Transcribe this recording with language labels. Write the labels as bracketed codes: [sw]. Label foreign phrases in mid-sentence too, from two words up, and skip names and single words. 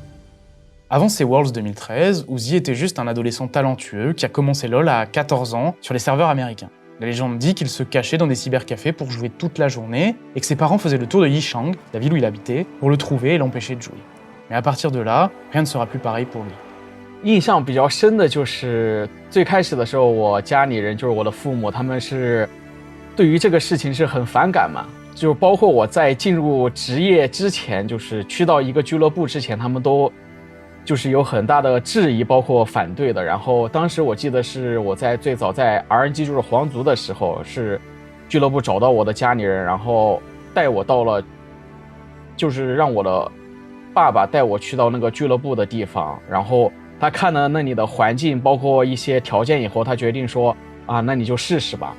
[fr] Avant ces Worlds 2013, Uzi était juste un adolescent talentueux qui a commencé LoL à 14 ans sur les serveurs américains. La légende dit qu'il se cachait dans des cybercafés pour jouer toute la journée et que ses parents faisaient le tour de Yichang, la ville où il habitait, pour le trouver et l'empêcher de jouer. Mais à partir de là, rien ne sera plus pareil pour lui. [zh] 印象比较深的就是最开始的时候，我家里人就是我的父母，他们是对于这个事情是很反感嘛。就包括我在进入职业之前，就是去到一个俱乐部之前，他们都就是有很大的质疑，包括反对的。然后当时我记得是我在最早在 RNG 就是皇族的时候，是俱乐部找到我的家里人，然后带我到了，就是让我的爸爸带我去到那个俱乐部的地方，然后他看了那里的环境，包括一些条件以后，他决定说啊，那你就试试吧。